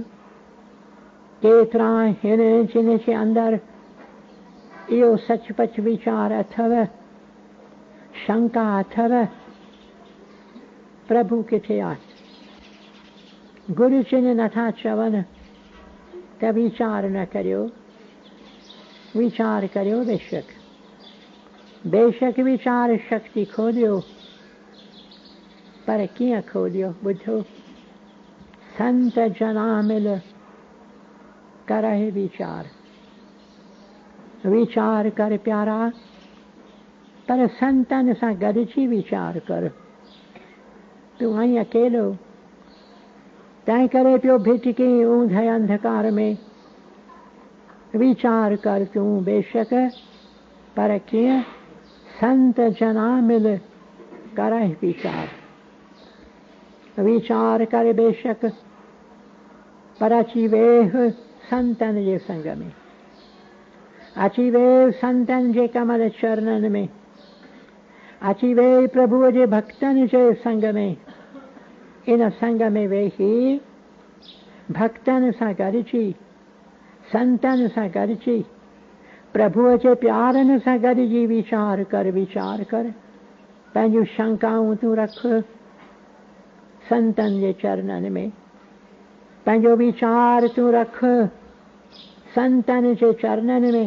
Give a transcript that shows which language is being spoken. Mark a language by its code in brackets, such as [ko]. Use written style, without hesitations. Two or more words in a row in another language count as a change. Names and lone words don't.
[sd] केतिरा हिन जिन जे अंदरि इहो सचपच वीचार अथव, शंका अथव, प्रभु किथे आहे। गुरु जिन नथा चवनि त वीचार न करियो, वीचार करियो बेशक, बेशक वीचार शक्ति खोलियो, पर कीअं खोलियो ॿुधो। [pa] ਸੰਤ ਜਨਾ ਮਿਲ ਕਰਹਿ [sd] वीचार, वीचार कर प्यारा, पर संतन सां गॾिजी वीचार कर। तूं आहीं अकेलो, तंहिं करे पियो भिटकी ऊंधे अंधकार में। वीचार कर तूं बेशक, पर कीअं। [pa] ਸੰਤ ਜਨਾ ਮਿਲ ਕਰਹਿ [sd] वीचार, वीचार कर बेशक, पर अची वेह संतन जे संग में, अची वे संतन जे कमल चरणन में, अची वे प्रभु जे भक्तन जे संग में। इन संग में वेही भक्तन सां गॾिजी, संतन सां गॾिजी, प्रभुअ जे प्यारन सां गॾिजी वीचार कर, वीचार कर। पंहिंजूं शंकाऊं तूं रख संतन जे चरणन में, पंहिंजो वीचार तूं रख संतन जे चरणन में।